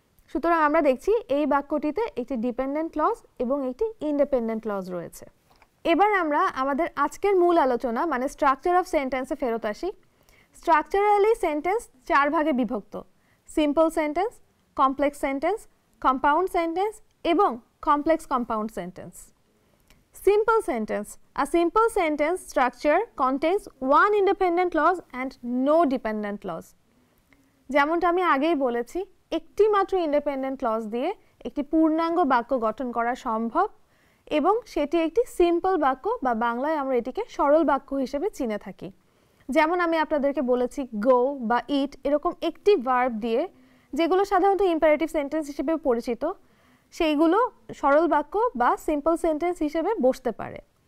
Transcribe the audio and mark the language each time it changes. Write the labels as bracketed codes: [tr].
[bn] সুতরাং আমরা দেখছি এই বাক্যটিতে একটি ডিপেন্ডেন্ট ক্লজ এবং একটি ইন্ডিপেন্ডেন্ট ক্লজ রয়েছে। এবার আমরা আমাদের আজকের মূল আলোচনা মানে স্ট্রাকচার অফ সেন্টেন্সে ফেরত আসি। স্ট্রাকচারালি সেন্টেন্স 4 ভাগে বিভক্ত: simple sentence, complex sentence, compound sentence এবং complex compound sentence. [en] Simple sentence. A simple sentence structure contains one independent clause and no dependent clause. [bn] যেমনটা আমি আগেই বলেছি, একটি মাত্র ইন্ডিপেন্ডেন্ট ক্লজ দিয়ে একটি পূর্ণাঙ্গ বাক্য গঠন করা সম্ভব এবং সেটি একটি সিম্পল বাক্য বা বাংলায় আমরা এটিকে সরল বাক্য হিসেবে চিনে থাকি। যেমন আমি আপনাদেরকে বলেছি গো বা ইট, এরকম একটি ভার্ব দিয়ে, যেগুলো সাধারণত ইম্পারেটিভ সেন্টেন্স হিসেবে পরিচিত, সেইগুলো সরল বাক্য বা সিম্পল সেন্টেন্স হিসেবে বসতে পারে।